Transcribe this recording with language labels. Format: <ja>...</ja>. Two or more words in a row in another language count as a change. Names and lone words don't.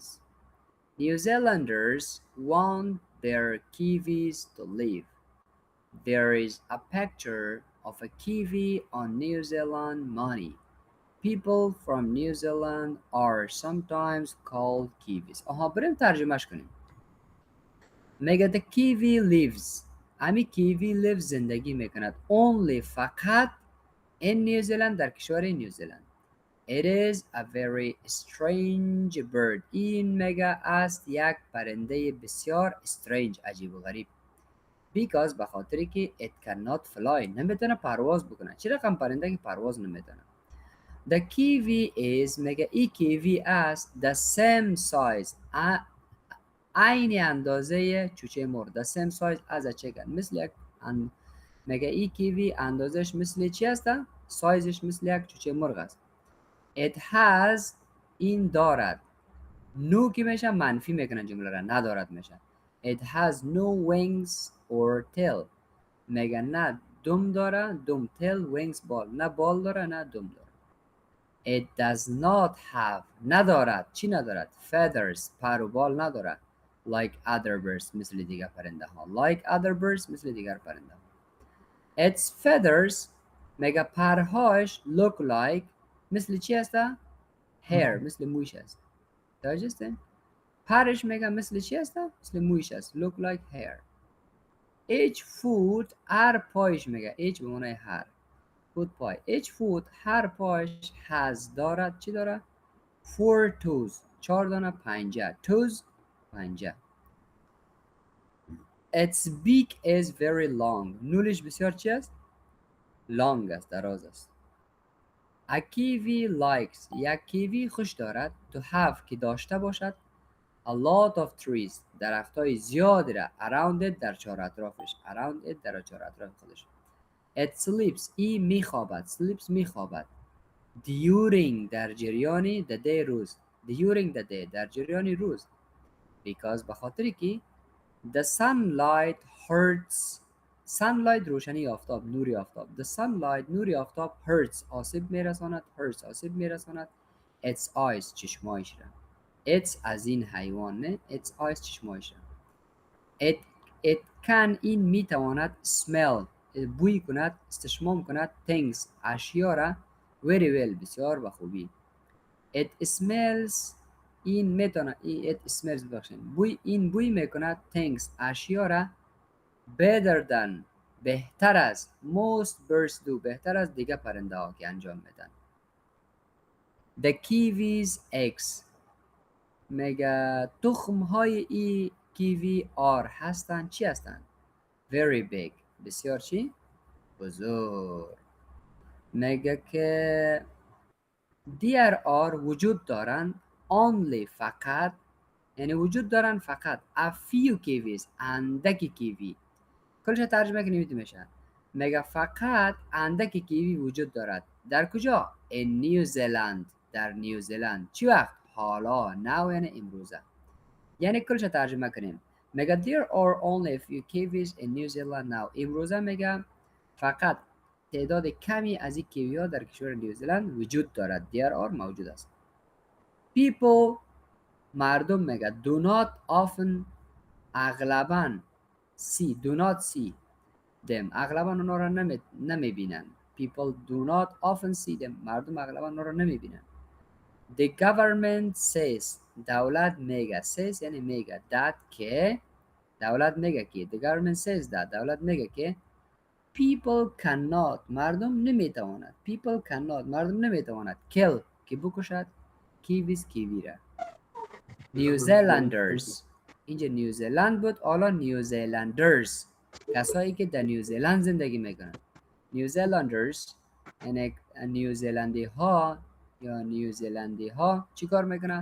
<en>New Zealanders want their kiwis to live. There is a picture of a kiwi on New Zealand money. People from New Zealand are sometimes called kiwis.</en> <fa>بریم ترجمهش کنیم. میگه</fa> <en>the kiwi lives.</en> <fa>امی</fa> <en>kiwi lives</en> <fa>زندگی میکند. only فقط in New Zealand در کشور نیوزلند.</fa> <en>It is a very strange bird.</en> <fa>این مگه است یک پرنده بسیار strange، عجیب و غریب.</fa> <en>Because</en> <fa>به خاطری که</fa> <en>it cannot fly،</en> <fa>نمیتونه پرواز بکنه. چه رقم پرنده که پرواز نمیتونه؟</fa> <en>The kiwi is</en> <fa>مگه ای کیوی است</fa> <en>the same size،</en> <fa>عین اندازه چوچه مرغ.</fa> <en>The same size as a chicken،</en> <fa>مثل یک مگه ای کیوی اندازش مثل چی است؟ سایزش مثل یک چوچه مرغ است.</fa> <en>It has،</en> <fa>این دارد. نو که میشه منفی میکنن جمله را، ندارد میشه.</fa> <en>It has no wings or tail،</en> <fa>میگه نه دم داره، دم،</fa> <en>tail، wings، بال،</en> <fa>نه بال داره نه دم داره.</fa> <en>It does not have،</en> <fa>ندارد. چی ندارد؟ feathers، پر و بال ندارد.</fa> <en>Like other birds،</en> <fa>مثل دیگر پرنده ها.</fa> <en>Like other birds،</en> <fa>مثل دیگر پرنده ها.</fa> <en>Its feathers،</en> <fa>میگه پرهاش</fa> <en>look like،</en> <fa>مثل چی هسته؟ hair، مثل مویش است. توجه؟ پرش میگه مثل چی هسته؟ مثل مویش است.</fa> <en>look like hair. Each foot،</en> <fa>هر پایش میگه. each به معنی هر. foot پای.</fa> <en>each foot،</en> <fa>هر پایش has، دارد. چی دارد؟ 4 toes، 4 دانه پنجه. toes، پنجه.</fa> <en>Its beak is very long،</en> <fa>نولش بسیار چی است؟ long است، دراز است.</fa> <en>A kiwi likes،</en> <fa>یک کیوی خوش دارد</fa> <en>to have،</en> <fa>که داشته باشد</fa> <en>a lot of trees،</en> <fa>درختای زیادی را</fa> <en>around it،</en> <fa>در چهار اطرافش.</fa> <en>around it،</en> <fa>در چهار اطراف خودش.</fa> <en>It sleeps،</en> <fa>ای میخوابد. sleeps، میخوابد. during، در جریان</fa> <en>the day،</en> <fa>روز.</fa> <en>during the day،</en> <fa>در جریان روز. because، به خاطری که</fa> <en>the sunlight hurts،</en> <fa>sunlight روشنی آفتاب، نوری آفتاب.</fa> <en>the sunlight،</en> <fa>نوری آفتاب hurts، آسیب میرساند. hurts، آسیب میرساند.</fa> <en>its eyes،</en> <fa>چشمایش را. its از این حیوان، نه،</fa> <en>its eyes،</en> <fa>چشمایش را.</fa> <en>it can،</en> <fa>این میتواند smell، بوی کند، استشمام کند things، اشیا را</fa> <en>very well،</en> <fa>بسیار بخوبی.</fa> <en>it smells،</en> <fa>این میتونه،</fa> <en>it smells،</en> <fa>بخشین بوی، این بوی میکند things، اشیا را</fa> <en>better than،</en> <fa>بهتر از</fa> <en>most birds do،</en> <fa>بهتر از دیگه پرنده ها که انجام میدن.</fa> <en>the kiwi's eggs،</en> <fa>مگه تخم های ای کیوی are، هستند. چی هستند؟</fa> <en>very big،</en> <fa>بسیار چی؟ بزرگ. مگه که</fa> <en>there are،</en> <fa>وجود دارند only، فقط، یعنی وجود دارن فقط</fa> <en>a few kiwis،</en> <fa>اندکی کیوی. کلش ترجمه کنیم میشه مگه فقط اندکی کیوی وجود دارد. در کجا؟</fa> <en>in New Zealand،</en> <fa>در نیوزلند. چی وقت؟ حالا، now یعنی امروزه. یعنی کلش ترجمه کنیم مگه</fa> <en>there are only a few kiwis in New Zealand now،</en> <fa>امروزه مگه فقط تعداد کمی از این کیوی ها در کشور نیوزلند وجود دارد.</fa> <en>there are،</en> <fa>موجود است.</fa> <en>people،</en> <fa>مردم مگه</fa> <en>do not often، اغلباً see، do not see them،</en> <fa>اغلباً اونا را نمیبینن.</fa> <en>people do not often see them،</en> <fa>مردم اغلباً اونا را نمیبینن.</fa> <en>the government says،</en> <fa>دولت میگه. says یعنی میگه. that که دولت میگه که</fa> <en>the government says that،</en> <fa>دولت میگه که</fa> <en>people cannot،</en> <fa>مردم نمیتواند.</fa> <en>people cannot،</en> <fa>مردم نمیتواند kill، که بکشد kiwis، کیوی را. نیوزلندرز، اینجا نیوزلند بود، حالا نیوزلندرز، کسایی که در نیوزلند زندگی میکنن. نیوزلندرز یعنی نیوزلندی ها یا نیوزلندی ها چی کار میکنن؟</fa>